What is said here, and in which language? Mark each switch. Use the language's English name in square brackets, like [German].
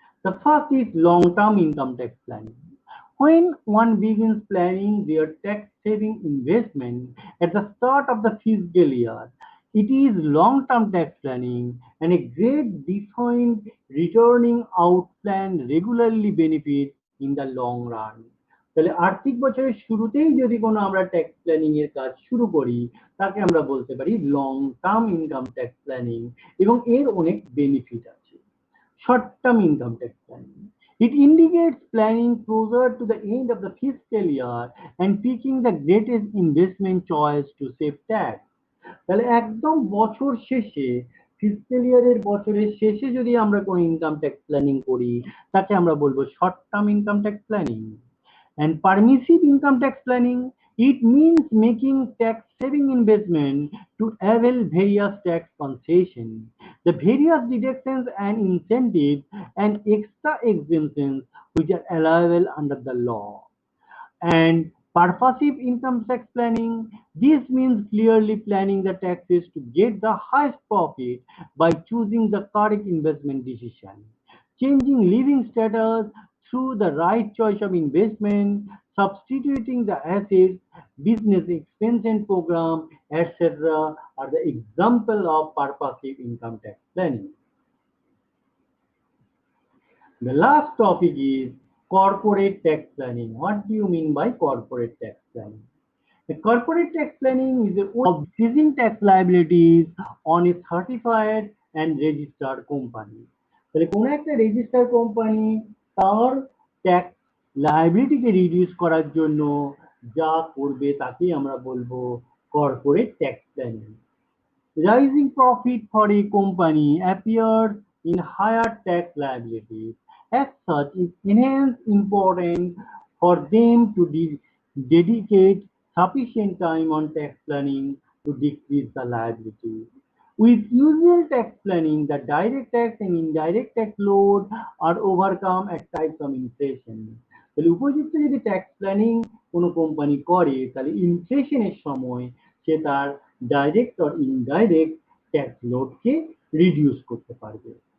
[English] The first is long-term income tax planning. When one begins planning their tax-saving investment at the start of the fiscal year, it is long-term tax planning and a great defined returning out plan regularly benefits in the long run. [Bangla] তাহলে আর্থিক বছরের শুরুতেই যদি কোনো আমরা tax planning এর কাজ শুরু করি তাকে আমরা বলতে পারি long term income tax planning এবং এর অনেক বেনিফিট আছে। [English] Short term income tax planning it indicates planning closer to the end of the fiscal year and picking the greatest investment choice to save tax. [Bangla] তাহলে একদম বছর শেষে fiscal ইয়ারের বছরের শেষে যদি আমরা কোনো ইনকাম ট্যাক্স প্ল্যানিং করি তাকে আমরা বলবো short term income tax planning. [English] And permissive income tax planning, it means making tax-saving investment to avail various tax concessions, the various deductions and incentives and extra exemptions which are allowable under the law. And purposive income tax planning, this means clearly planning the taxes to get the highest profit by choosing the correct investment decision, changing living status through the right choice of investment, substituting the assets, business expansion program, etc. are the example of purposive income tax planning. The last topic is corporate tax planning. What do you mean by corporate tax planning? The corporate tax planning is a way of decreasing tax liabilities on a certified and registered company. [Bangla] তাহলে কোনো একটা registered company তার tax লায়াবিলিটিকে reduce করার জন্য যা করবে তাকেই আমরা বলবো corporate tax planning. [English] Rising profit for a company appears in higher tax liabilities. As such, it enhances importance for them to dedicate sufficient time on tax planning to decrease the liability. With usual tax planning, the direct tax and indirect tax load are overcome at times of inflation. [Bangla] তাহলে উপযুক্ত যদি tax planning কোনো company করে তাহলে ইনফ্লেশনের সময় সে তার direct আর indirect tax লোডকে reduce করতে পারবে।